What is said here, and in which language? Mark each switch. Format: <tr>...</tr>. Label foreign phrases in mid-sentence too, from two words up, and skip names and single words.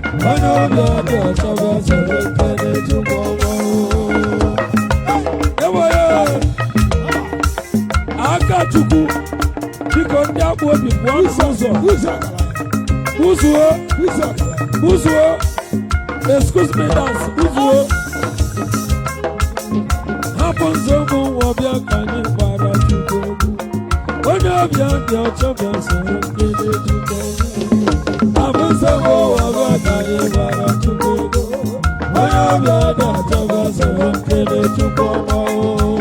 <ig>Onye obi ya dị ọcha bịa soro nkele Chukwu ọma. Ewo ya! Aka Chukwu. Biko, ndị akpụ obi pụọ Ụzọ, n'ụzọ. ụzọ ọgaranya. Buzuo. Ụzọ ọgaranya. Buzuo.</ig> <en>Excuse me, dance.</en> <ig>Buzuo. Hapụ nzọ ụmụ nwa ọbịa ka anyị gbara Chukwu egwu. Onye ọbịa dị ọcha bịa soro nkele Chukwu egwu. Hapụ nzọ ụmụ nwa ọbịa ka anyị gbara Chukwu egwu. Onye ọbịa dị ọcha bịa soro nkele Chukwu ọma o.</ig>